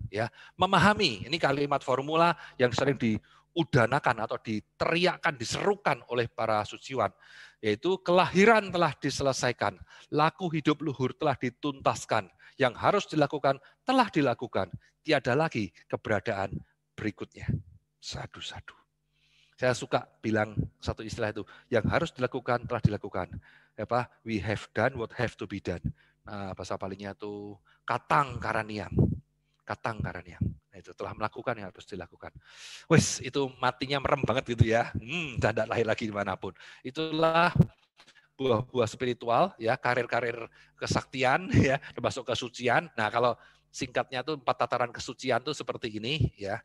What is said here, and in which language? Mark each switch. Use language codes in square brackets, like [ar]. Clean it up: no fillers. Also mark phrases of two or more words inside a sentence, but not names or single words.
[id] Ya, memahami, ini kalimat formula yang sering diudanakan atau diteriakkan, diserukan oleh para suciwan, yaitu kelahiran telah diselesaikan, laku hidup luhur telah dituntaskan, yang harus dilakukan telah dilakukan, tiada lagi keberadaan berikutnya. Sadu-sadu. Saya suka bilang satu istilah itu, yang harus dilakukan telah dilakukan. Apa? [en] We have done what have to be done. [id] Nah, bahasa palingnya itu [pi] katang karaniang. Katang karaniang. [id] Nah, itu telah melakukan yang harus dilakukan. Wes, itu matinya merem banget gitu ya. Dan tidak lahir lagi dimanapun. Itulah buah-buah spiritual, ya, karir-karir kesaktian, ya, termasuk kesucian. Nah, kalau singkatnya tuh 4 tataran kesucian tuh seperti ini, ya.